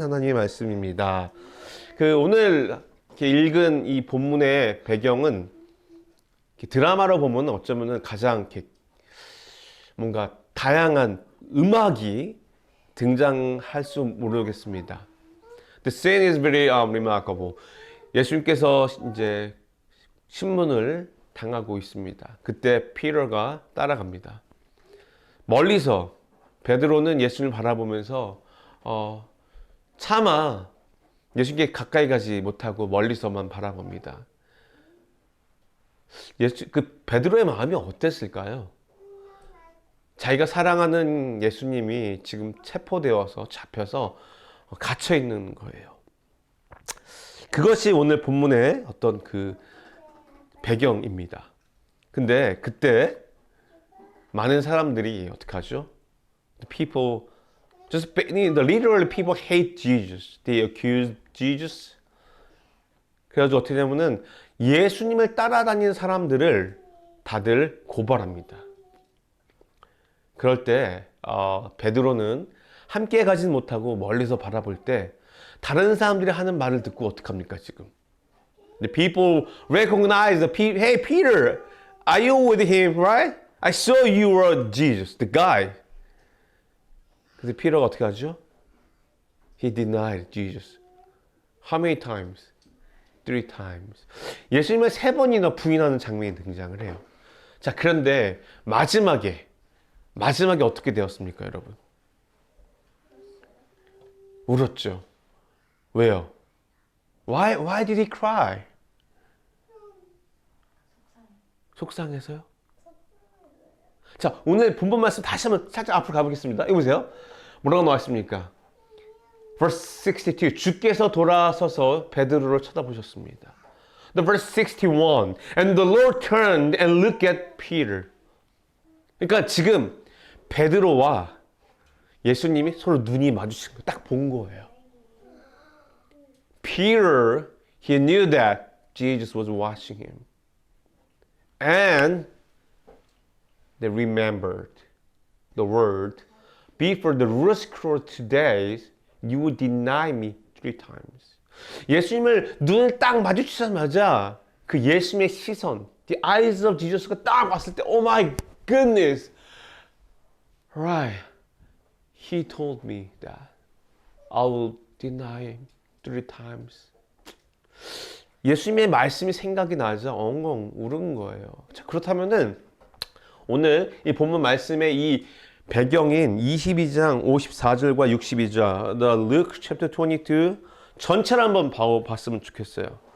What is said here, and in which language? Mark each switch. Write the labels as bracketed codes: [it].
[ko] 하나님의 말씀입니다. 오늘 읽은 이 본문의 배경은 드라마로 보면 어쩌면 가장 뭔가 다양한 음악이 등장할 수 모르겠습니다. [en] The scene is very remarkable. [ko] 예수님께서 이제 신문을 당하고 있습니다. 그때 피터가 따라갑니다. 멀리서 베드로는 예수님을 바라보면서 차마 예수님께 가까이 가지 못하고 멀리서만 바라봅니다. 베드로의 마음이 어땠을까요? 자기가 사랑하는 예수님이 지금 체포되어서 잡혀서 갇혀 있는 거예요. 그것이 오늘 본문의 어떤 배경입니다. 근데 그때 많은 사람들이 어떻게 하죠? [en] Literally people hate Jesus. They accuse Jesus. [ko] 그래가지고 어떻게 되냐면은 예수님을 따라다니는 사람들을 다들 고발합니다. 그럴 때 베드로는 함께 가진 못하고 멀리서 바라볼 때 다른 사람들이 하는 말을 듣고 어떡합니까 지금? [en] The people recognize Hey Peter, are you with him, right? I saw you were Jesus, the guy. [ko] 그래서 피터가 어떻게 하죠? [en] He denied Jesus. How many times? 3 times. [ko] 예수님을 3번이나 부인하는 장면이 등장을 해요. 자, 그런데 마지막에 어떻게 되었습니까, 여러분? 울었죠. 왜요? [en] Why did he cry? [ko] 속상해서요? 자, 오늘 본문 말씀 다시 한번 살짝 앞으로 가보겠습니다. 이거 보세요. 뭐라고 나왔습니까? [en] Verse 62. [ko] 주께서 돌아서서 베드로를 쳐다보셨습니다. [en] The verse 61. And the Lord turned and looked at Peter. [ko] 그러니까 지금 베드로와 예수님이 서로 눈이 마주친 거 딱 본 거예요. [en] Peter, he knew that Jesus was watching him. And they remembered the word, before the rooster crowed today, you would deny me 3 times. [ko] 예수님을 눈을 딱 마주치자마자 그 예수님의 시선, [en] the eyes of Jesus [ko] 가 딱 왔을 때, [en] oh my goodness, right, he told me that I will deny him three times. [ko] 예수님의 말씀이 생각이 나자 엉엉 울은 거예요. 자, 그렇다면은 오늘 이 본문 말씀의 이 배경인 22장 54절과 62절, [en] The Luke chapter 22 [ko] 전체를 한번 봤으면 좋겠어요.